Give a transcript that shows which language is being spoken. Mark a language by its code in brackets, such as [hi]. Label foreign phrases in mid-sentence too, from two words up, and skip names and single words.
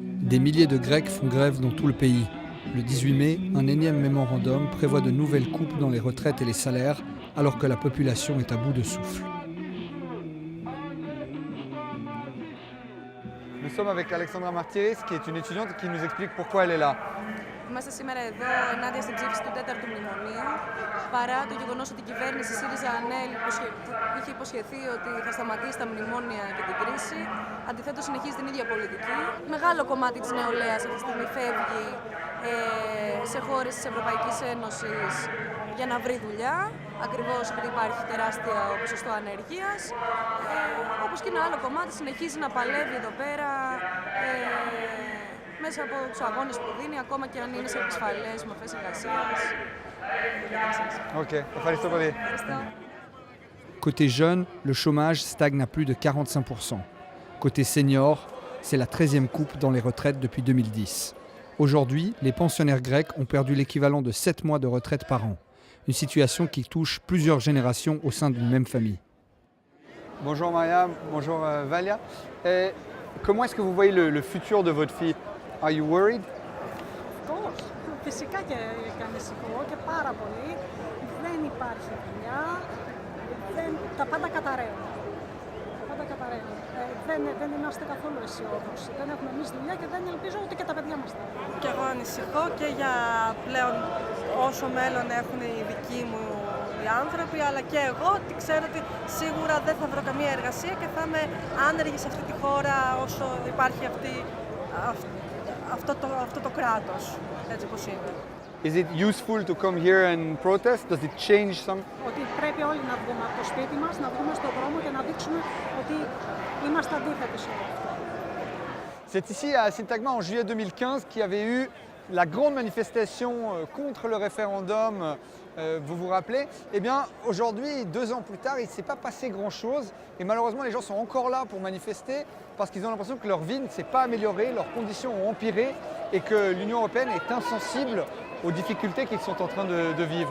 [fr] Des milliers de Grecs font grève dans tout le pays. Le 18 mai, un énième mémorandum prévoit de nouvelles coupes dans les retraites et les salaires, alors que la population est à bout de souffle. Nous sommes avec Alexandra Martiris, qui est une étudiante qui nous explique pourquoi elle est là. [el] Είμαστε σήμερα εδώ ενάντια στην ψήφιση του 4ου μνημονίου, παρά το γεγονός ότι η κυβέρνηση ΣΥΡΙΖΑ-ΑΝΕΛ είχε υποσχεθεί ότι θα σταματήσει τα μνημόνια και την κρίση. Αντιθέτως, συνεχίζει την ίδια πολιτική. Μεγάλο κομμάτι της νεολαίας αυτή τη στιγμή φεύγει σε χώρες της Ευρωπαϊκής Ένωσης για να βρει δουλειά, ακριβώς επειδή υπάρχει τεράστιο ποσοστό ανεργίας. Όπως και ένα άλλο κομμάτι συνεχίζει να παλεύει εδώ πέρα μέσα από τους αγώνες που δίνει, ακόμα και αν είναι σε επισφαλές μορφές εργασίας. Ok, ευχαριστώ πολύ. [fr] Côté jeunes, le chômage stagne à plus de 45%. Côté seniors, c'est la 13e coupe dans les retraites depuis 2010. Aujourd'hui, les pensionnaires grecs ont perdu l'équivalent de 7 mois de retraite par an. Une situation qui touche plusieurs générations au sein d'une même famille. Bonjour Maria, bonjour Valia. Comment est-ce que vous voyez le futur de votre fille? [en] Are you worried? [el] Φυσικά και ανησυχώ και πάρα πολύ. Δεν υπάρχει δουλειά, τα πάντα καταραίουν. Δεν είμαστε καθόλου αισιόδοξοι. Δεν έχουμε εμείς δουλειά και δεν ελπίζω ούτε και τα παιδιά μας. Και εγώ ανησυχώ και για πλέον όσο μέλλον έχουν οι δικοί μου οι άνθρωποι, αλλά και εγώ ότι ξέρω ότι σίγουρα δεν θα βρω καμία εργασία και θα είμαι άνεργη σε αυτή τη χώρα όσο υπάρχει αυτό το κράτος, έτσι όπως είναι. [en] Is it useful to come here and protest? Does it change some? [el] Ότι πρέπει όλοι να βγούμε από το σπίτι μας, να βγούμε στον δρόμο και να δείξουμε ότι είμαστε αντίθετοι σε όλο αυτό. [fr] C'est ici à Syntagma en juillet 2015 qu'il y avait eu la grande manifestation contre le référendum, vous vous rappelez? Eh bien, aujourd'hui, 2 ans plus tard, il ne s'est pas passé grand-chose. Et malheureusement, les gens sont encore là pour manifester parce qu'ils ont l'impression que leur vie ne s'est pas améliorée, leurs conditions ont empiré et que l'Union européenne est insensible aux difficultés qu'ils sont en train de vivre.